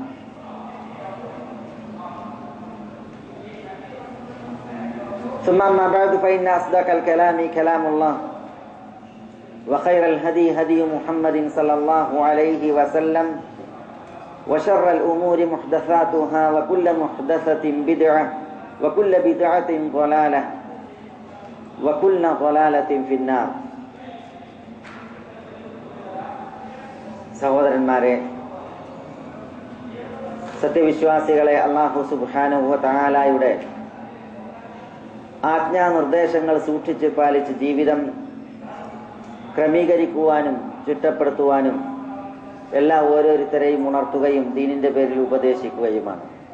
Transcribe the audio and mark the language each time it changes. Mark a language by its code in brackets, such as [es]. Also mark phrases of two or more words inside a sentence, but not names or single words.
[ar] ثم أما بعد فإن أصدق الكلام كلام الله وخير الهدي هدي محمد صلى الله عليه وسلم وشر الأمور محدثاتها وكل محدثة بدعة وكل بدعة ضلالة وكل ضلالة في النار. [ml] സഹോദരന്മാരെ, സത്യവിശ്വാസികളെ, അല്ലാഹു [ar] سبحانه وتعالى [ml] ആജ്ഞാനിർദ്ദേശങ്ങൾ സൂക്ഷിച്ച് പാലിച്ച് ജീവിതം ക്രമീകരിക്കുവാനും ചിട്ടപ്പെടുത്തുവാനും എല്ലാ ഓരോരുത്തരെയും ഉണർത്തുകയും ദീനിന്റെ പേരിൽ ഉപദേശിക്കുകയുമാണ്.